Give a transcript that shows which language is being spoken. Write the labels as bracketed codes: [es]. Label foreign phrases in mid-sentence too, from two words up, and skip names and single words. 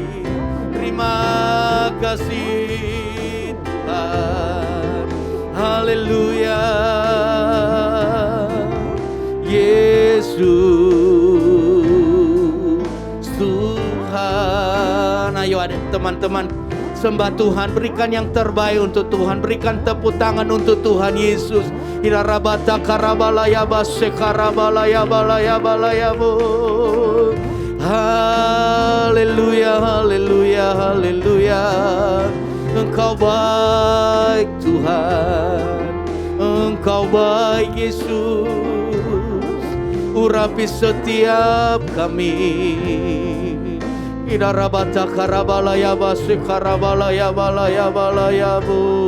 [id] Terima kasih Tuhan, haleluya. Yesus Tuhan. Ayo ada teman-teman, sembah Tuhan, berikan yang terbaik untuk Tuhan, berikan tepuk tangan untuk Tuhan Yesus. Irarabata karabalaya base karabalaya balaya balaya bo. Haleluya, haleluya, haleluya. Engkau baik Tuhan, Engkau baik Yesus. Urapi setiap kami. Idarabata karabalaya base karabalaya balaya balaya bu.